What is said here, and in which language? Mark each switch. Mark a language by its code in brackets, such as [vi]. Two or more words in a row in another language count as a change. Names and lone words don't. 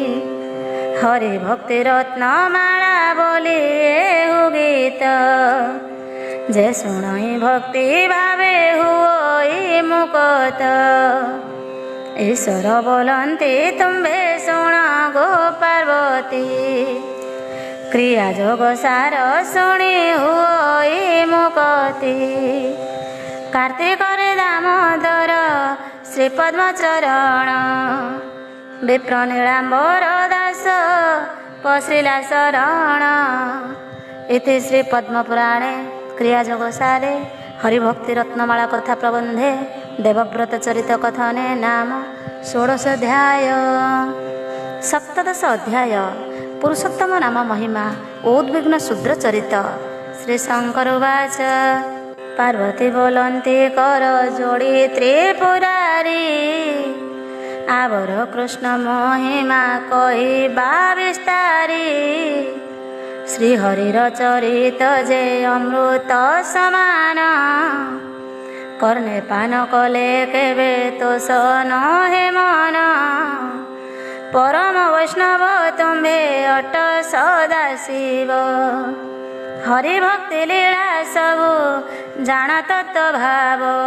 [or] ହରି ଭକ୍ତି ରତ୍ନମାଳା ବୋଲି ଏହୁ ଗୀତ ଯେ ଶୁଣଇ ଭକ୍ତି ଭାବେ ହୁଇ ମୁକତ ଈଶ୍ୱର ବୋଲତି ତୁମ୍ଭେ ଶୁଣ ଗୋ ପାର୍ବତୀ କ୍ରିୟା ଯୋଗ ସାର ଶୁଣି ହୁଇ ମୁକତି କାର୍ତ୍ତିକରେ ଦାମୋଦର ଶ୍ରୀ ପଦ୍ମଚରଣ ବିପ୍ର ନୀଳାମ୍ବର ଦାସ ପଶିଲା ଶରଣ [sa] इति श्री पद्मपुराणे क्रियाजोगसारे हरिभक्ति रत्नमाला कथा प्रबंधे देवव्रत चरित कथने नाम 16 अध्याय। सप्तदश अध्याय पुरुषोत्तम नाम महिमा उद्विग्न शूद्र चरित। श्री शंकर उवाच [or] ପାର୍ବତୀ ବୋଲନ୍ତି କର ଯୋଡ଼ି ତ୍ରିପୁରାରି ଆବର କୃଷ୍ଣ ମହିମା କହବା ବିସ୍ତାରି ଶ୍ରୀହରିର ଚରିତ ଯେ ଅମୃତ ସମାନ କର୍ଣ୍ଣେ ପାନ କଲେ କେବେ ତୋଷ ନହେ ମନ ପରମ ବୈଷ୍ଣବ ତୁମ୍ଭେ ଅଟ ସଦା ଶିବ ହରିଭକ୍ତି ଲୀଳା ସବୁ ଜାଣ ତତ୍ତ୍ୱ ଭାବ